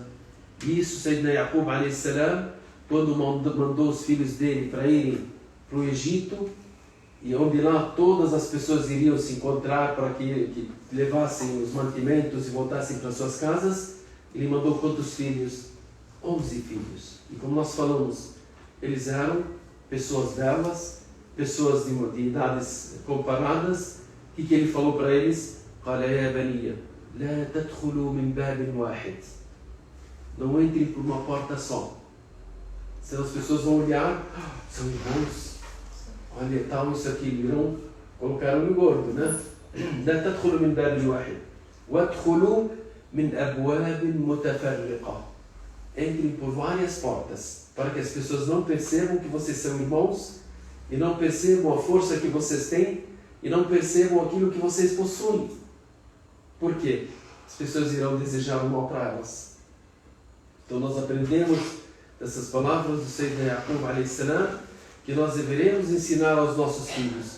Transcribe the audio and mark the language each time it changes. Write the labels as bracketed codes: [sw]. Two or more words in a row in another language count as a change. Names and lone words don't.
[pt] Isso, [ar] سيدنا يعقوب عليه السلام, [pt] quando mandou os filhos dele para irem para o Egito, e onde lá todas as pessoas iriam se encontrar para que levassem os mantimentos e voltassem para suas casas, ele mandou quantos filhos? 11 filhos. E como nós falamos, eles eram pessoas belas, pessoas de idades comparadas. O que ele falou para eles? [ar] قال يا بني لا تدخلوا من باب واحد. [pt] Não entrem por uma porta só. Senão as pessoas vão olhar, são irmãos, olha tal, isso aqui, irão colocar um gordo, né? [ar] لا تدخلوا من باب واحد وادخلوا من أبواب متفرقة. [pt] Entrem por várias portas, para que as pessoas não percebam que vocês são irmãos, e não percebam a força que vocês têm, e não percebam aquilo que vocês possuem. Por quê? As pessoas irão desejar o mal para elas. Então nós aprendemos dessas palavras do [ar] سيدنا يعقوب عليه السلام, [pt] que nós deveremos ensinar aos nossos filhos.